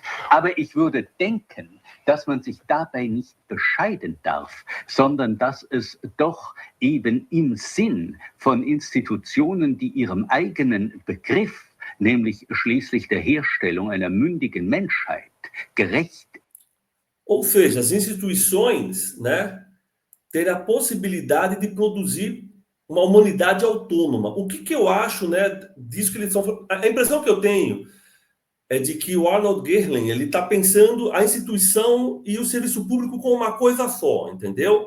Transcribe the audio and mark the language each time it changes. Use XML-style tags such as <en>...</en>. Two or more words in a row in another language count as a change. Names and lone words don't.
<de>Aber ich würde denken, dass man sich dabei nicht bescheiden darf, sondern dass es doch eben im Sinn von Institutionen, die ihrem eigenen Begriff, nämlich schließlich der Herstellung einer mündigen Menschheit, gerecht.</de> <pt>Ou seja, as instituições, né, terem a possibilidade de produzir uma humanidade autônoma. O que eu acho, né, disso que eles estão falando? A impressão que eu tenho é de que o Arnold Gehlen, ele está pensando a instituição e o serviço público como uma coisa só, entendeu?</pt>